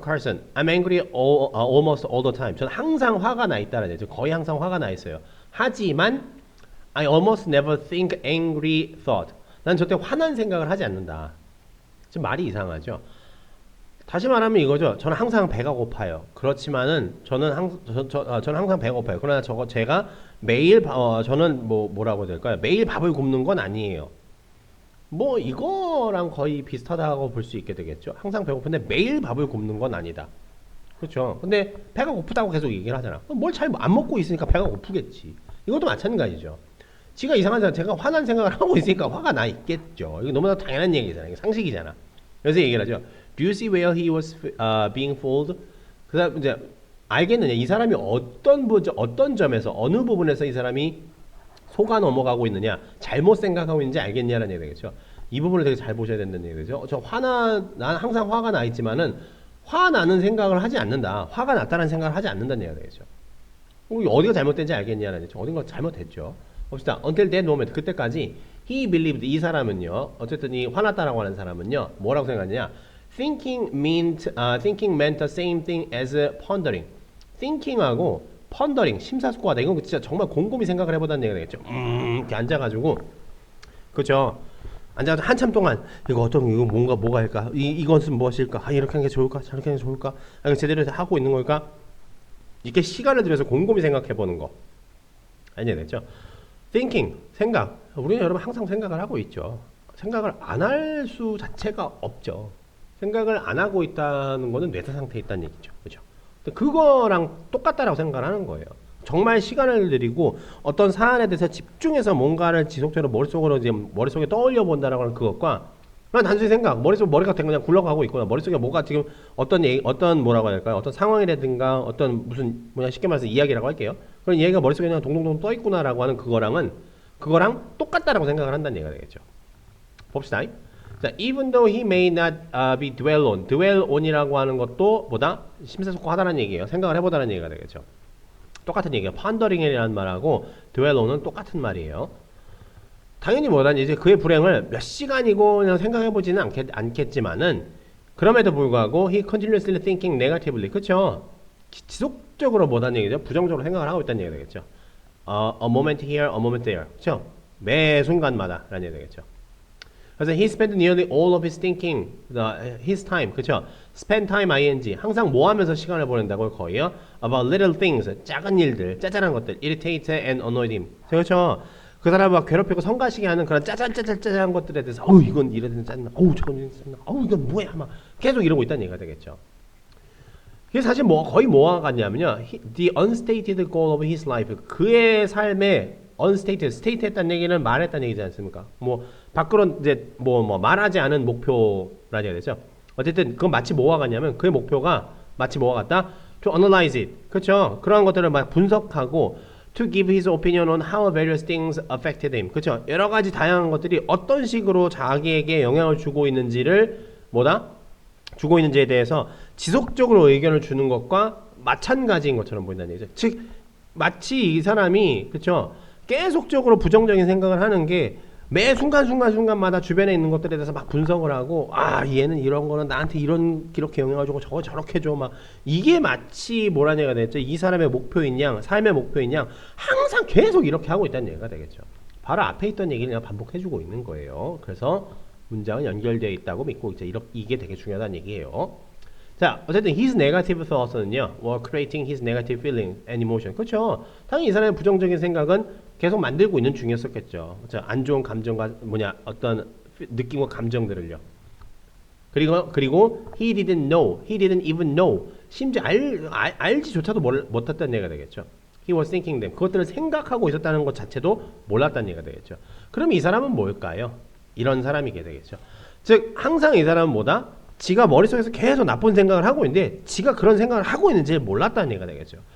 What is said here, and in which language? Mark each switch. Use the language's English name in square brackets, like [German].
[English] Carson, I'm angry almost all the time. [Korean] 저는 항상 화가 나 있다는 얘기죠. 거의 항상 화가 나 있어요. [English] 하지만 I almost never think angry thought. [Korean] 난 절대 화난 생각을 하지 않는다. 지금 말이 이상하죠. 다시 말하면 이거죠. 저는 항상 배가 고파요. 그렇지만은 저는 항상 배가 고파요. 그러나 제가 매일 저는 뭐라고 해야 될까요? 매일 밥을 굶는 건 아니에요. 뭐 이거랑 거의 비슷하다고 볼 수 있게 되겠죠. 항상 배고픈데 매일 밥을 굶는 건 아니다. 그렇죠. 근데 배가 고프다고 계속 얘기를 하잖아. 뭘 잘 안 먹고 있으니까 배가 고프겠지. 이것도 마찬가지죠. 지가 이상하잖아. 제가 화난 생각을 하고 있으니까 화가 나 있겠죠. 이거 너무나 당연한 얘기잖아. 이게 상식이잖아. 그래서 얘기를 하죠. [English] Do you see where he was being fooled? [Korean] 그 사람 이제 알겠느냐? 이 사람이 어떤 점에서 어느 부분에서 이 사람이 속아 넘어가고 있느냐? 잘못 생각하고 있는지 알겠냐라는 얘기 되겠죠. 이 부분을 되게 잘 보셔야 된다는 얘기죠. 난 항상 화가 나 있지만은 화나는 생각을 하지 않는다. 화가 났다는 생각을 하지 않는다는 얘기가 되겠죠. 어디가 잘못된지 알겠냐라는 얘기죠. 어딘가 잘못됐죠. 봅시다. [English] Until that moment. 그때까지 he believed. [Korean] 이 사람은요. 어쨌든 이 화났다라고 하는 사람은요. 뭐라고 생각하느냐. [English] Thinking meant the same thing as pondering. [Korean] thinking하고 pondering, 심사숙고하다. 이건 진짜 정말 곰곰이 생각을 해보다는 얘기가 되겠죠. 이렇게 앉아가지고. 그죠. 앉아가지고 한참 동안 이거 뭐가 할까? 이것은 무엇일까? 이렇게 하는 게 좋을까? 저렇게 하는 게 좋을까? 제대로 하고 있는 걸까? 이렇게 시간을 들여서 곰곰이 생각해보는 거. 알겠죠? thinking, 생각. 우리는 여러분 항상 생각을 하고 있죠. 생각을 안 할 수 자체가 없죠. 생각을 안 하고 있다는 거는 뇌사 상태에 있다는 얘기죠. 그죠? 그거랑 똑같다라고 생각을 하는 거예요. 정말 시간을 들이고 어떤 사안에 대해서 집중해서 뭔가를 지속적으로 머릿속에 떠올려 본다라고 하는 그것과 그냥 단순히 머리가 그냥 굴러가고 있거나 머릿속에 뭐가 지금 어떤 뭐라고 할까요? 어떤 상황이라든가 어떤 쉽게 말해서 이야기라고 할게요. 그런 이야기가 머릿속에 그냥 동동동 떠 있구나라고 하는 그거랑 똑같다라고 생각을 한다는 얘기가 되겠죠. 봅시다. [English] 자, even though he may not be dwell on이라고 하는 것도 심사숙고하다는 얘기예요. [Korean] 생각을 해보다는 얘기가 되겠죠. 똑같은 얘기예요. pondering이라는 말하고 dwell on은 똑같은 말이에요. 당연히 이제 그의 불행을 몇 시간이고 그냥 생각해보지는 않겠지만은 그럼에도 불구하고 [English] he continuously thinking negatively. [Korean] 그쵸? 지속적으로 뭐라는 얘기죠? 부정적으로 생각을 하고 있다는 얘기가 되겠죠. [English] A moment here, a moment there. 그쵸? [Korean] 매 순간마다 라는 얘기가 되겠죠. [English] 그래서 he spent nearly all of his thinking, his time, 그쵸? [Korean] spend time ing, 항상 뭐 하면서 시간을 보낸다고요? [English] 거의요? about little things, [Korean] 작은 일들, 짜잘한 것들, [English] irritate and annoy him. 그렇죠? [Korean] 그 사람을 막 괴롭히고 성가시게 하는 그런 짜잔 것들에 대해서 어우 이건 이래야 되는 짜증나, 어우 저건 이래야 짜증나, 어우 이건 뭐야 막 계속 이러고 있다는 얘기가 되겠죠. 이게 사실 뭐 거의 뭐와 같냐면요, [English] the unstated goal of his life, [Korean] 그의 삶의 unstated, state 했다는 얘기는 말했다는 얘기지 않습니까? 뭐 밖으로 이제 뭐 말하지 않은 목표라 해야 되죠. 어쨌든 그건 마치 뭐와 같냐면 그의 목표가 마치 뭐와 같다? [English] to analyze it, 그렇죠? [Korean] 그러한 것들을 막 분석하고 [English] to give his opinion on how various things affected him, 그렇죠? [Korean] 여러 가지 다양한 것들이 어떤 식으로 자기에게 영향을 주고 있는지를 뭐다? 주고 있는지에 대해서 지속적으로 의견을 주는 것과 마찬가지인 것처럼 보인다는 얘기죠. 즉 마치 이 사람이 그렇죠? 계속적으로 부정적인 생각을 하는 게 매 순간마다 주변에 있는 것들에 대해서 막 분석을 하고, 아 얘는 이런 거는 나한테 이렇게 영향을 주고 저거 저렇게 줘, 막 이게 마치 뭐라는 얘기가 되겠죠. 이 사람의 목표인 양, 삶의 목표인 양 항상 계속 이렇게 하고 있다는 얘기가 되겠죠. 바로 앞에 있던 얘기를 그냥 반복해주고 있는 거예요. 그래서 문장은 연결되어 있다고 믿고 이제 이게 되게 중요하다는 얘기예요. [English] 자, 어쨌든 his negative thoughts는요, were creating his negative feeling and emotion. [Korean] 그렇죠. 당연히 이 사람의 부정적인 생각은 계속 만들고 있는 중이었었겠죠. 그렇죠? 안 좋은 감정과 어떤 느낌과 감정들을요. [English] 그리고 he didn't even know. [Korean] 심지어 알지조차도 못했다는 얘기가 되겠죠. [English] He was thinking them. [Korean] 그것들을 생각하고 있었다는 것 자체도 몰랐다는 얘기가 되겠죠. 그럼 이 사람은 뭘까요? 이런 사람이게 되겠죠. 즉 항상 이 사람은 뭐다? 지가 머릿속에서 계속 나쁜 생각을 하고 있는데 지가 그런 생각을 하고 있는지 몰랐다는 얘기가 되겠죠.